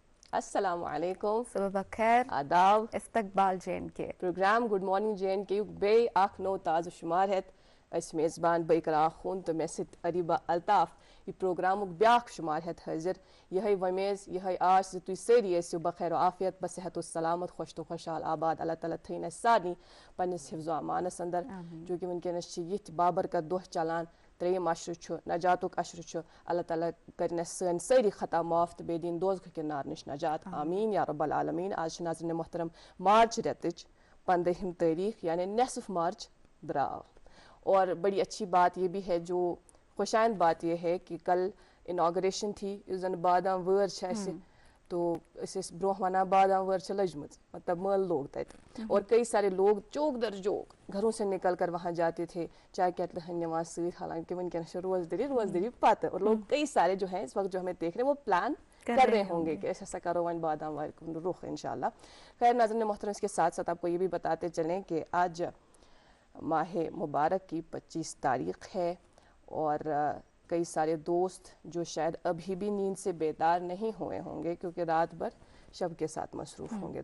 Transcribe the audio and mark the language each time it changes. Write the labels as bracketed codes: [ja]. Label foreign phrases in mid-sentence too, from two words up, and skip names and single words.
[ar] السلام علیکم [ur] صبح بخیر آداب استقبال جین کے [ks] پروگرام [en] good morning [ks] جے این کے یُک بیٚیہِ اکھ نوٚو تازٕ شُمار ہٮ۪تھ أسۍ میزبان بٔکرا خوٗن تہٕ مےٚ سۭتۍ اریٖبا الطاف یہِ پروگرامُک بیٛاکھ شُمار ہٮ۪تھ حٲضِر یِہوٚے وۄمیز یِہوٚے آش زِ تُہۍ سٲری ٲسِو بخیر و عافیت بصحت و سلامت خۄش تہٕ خۄشحال آباد اللہ تعالیٰ تھٲیِن اَسہِ سارنٕے پنٛنِس حِفظو امانس انٛدر چوٗنٛکہِ وٕنکٮ۪نس چھِ یِتھۍ بابرکت دۄہ چلان ترٛیٚیِم عشرٕ چھُ نجاتُک عشرٕ چھُ اللہ تعالیٰ کٔرِنۍ اَسہِ سٲنۍ سٲری خطا معاف تہٕ بیٚیہِ دِنۍ دوزخہٕ کہِ نار نِش نجات آمیٖن یا رب العالمیٖن آز چھِ ناظریٖن محترم مارچ رٮ۪تٕچ 15 تٲریٖخ یعنی نصف مارچ درٛاو [ur] اور بڑی اچھی بات یہ بھی ہے جو خوشائند بات یہ ہے کہ کل اناگریشن تھی [ks] یُس زن بادام وٲر چھِ اَسہِ تو أسۍ ٲسۍ برونٛہہ ونان بادام وٲر چھِ لٔجمٕژ مطلب مٲلہٕ لوگ تتہِ [ur] اور کئی سارے لوگ چوک در چوک گھروں سے نکل کر وہاں جاتے تھے [ks] چائے کیٹلہٕ ہن نِوان سۭتۍ حالانکہ وٕنکٮ۪نس چھِ روزدٔری پتہٕ [ur] اور لوگ کئی سارے جو ہیں اس وقت جو ہمیں دیکھ رہے ہیں وہ پلان کر رہے ہوں گے کہ [ks] أسۍ ہسا کرو وۄنۍ بادام وارِ کُن رُخ انشاء اللہ. [ur] خیر ناظرین محترم اس کے ساتھ ساتھ آپ کو یہ بھی بتاتے چلیں کہ آج ماہ مبارک کی 25 تاریخ ہے اور کئی سارے دوست جو شاید ابھی بھی نیند سے بیدار نہیں ہوئے ہوں گے کیونکہ رات بھر شب کے ساتھ مصروف ہوں گے.